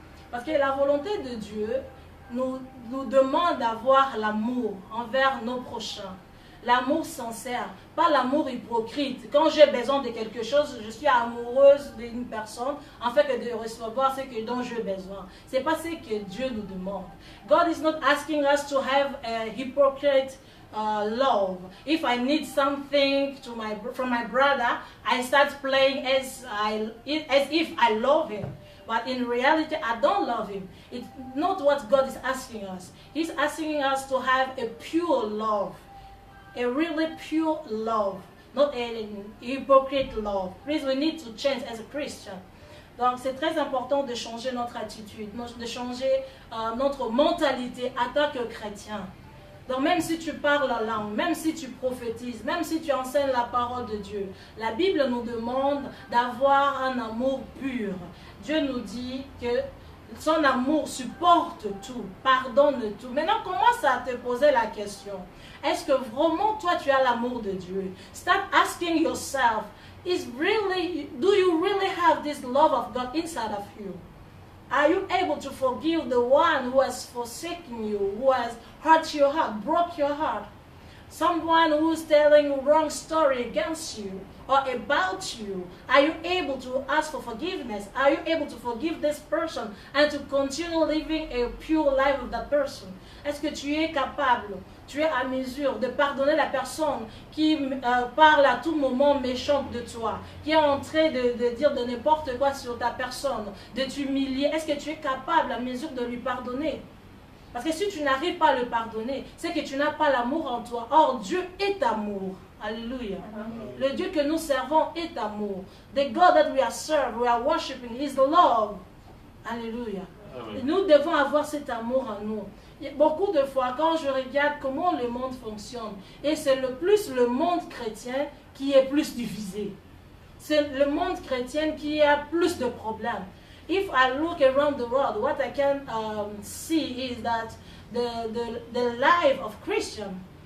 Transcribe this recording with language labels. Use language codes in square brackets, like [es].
[fr] Parce que la volonté de Dieu nous demande d'avoir l'amour envers nos prochains. L'amour sincère, pas l'amour hypocrite. Quand j'ai besoin de quelque chose, je suis amoureuse d'une personne en fait que de recevoir ce dont j'ai besoin. Ce n'est pas ce que Dieu nous demande. [en] God is not asking us to have a hypocrite love. If I need something from my brother, I start playing as if I love him. But in reality, I don't love him. It's not what God is asking us. He's asking us to have a pure love. A really pure love. Not a hypocrite love. Please, we need to change as a Christian. Donc, c'est très important de changer notre attitude, de changer notre mentalité en tant que chrétien. Donc, même si tu parles la langue, même si tu prophétises, même si tu enseignes la parole de Dieu, la Bible nous demande d'avoir un amour pur. Dieu nous dit que son amour supporte tout, pardonne tout. Maintenant, commence à te poser la question. Est-ce que vraiment toi tu as l'amour de Dieu? Start asking yourself, do you really have this love of God inside of you? Are you able to forgive the one who has forsaken you, who has hurt your heart, broke your heart? Someone who's telling a wrong story against you or about you. Are you able to ask for forgiveness? Are you able to forgive this person and to continue living a pure life with that person? [fr] Est-ce que tu es capable, tu es à mesure de pardonner la personne qui parle à tout moment méchante de toi, qui est en train de dire de n'importe quoi sur ta personne, de t'humilier? Est-ce que tu es capable à mesure de lui pardonner? Parce que si tu n'arrives pas à le pardonner, c'est que tu n'as pas l'amour en toi. Or, Dieu est amour. Alléluia. Le Dieu que nous servons est amour. [en] The God that we are worshiping is love. Alléluia. [fr] Nous devons avoir cet amour en nous. Beaucoup de fois, quand je regarde comment le monde fonctionne, et c'est le monde chrétien qui est plus divisé. C'est le monde chrétien qui a plus de problèmes. [en] If I look around the world, what I can see is that the life of Christian,